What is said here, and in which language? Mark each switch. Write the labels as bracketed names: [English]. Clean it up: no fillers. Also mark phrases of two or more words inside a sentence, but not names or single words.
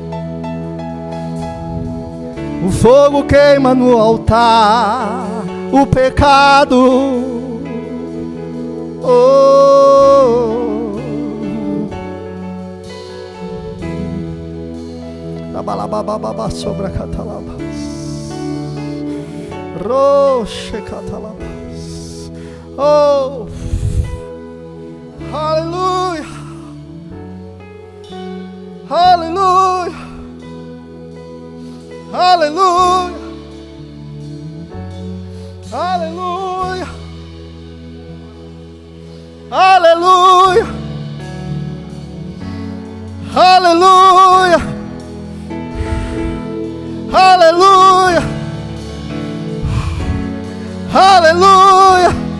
[Portuguese] O fogo queima no altar o pecado. Oh, Balabababa sobre a catalabas, roche catalabas. Oh, aleluia, aleluia, aleluia, aleluia, aleluia, aleluia, aleluia, aleluia.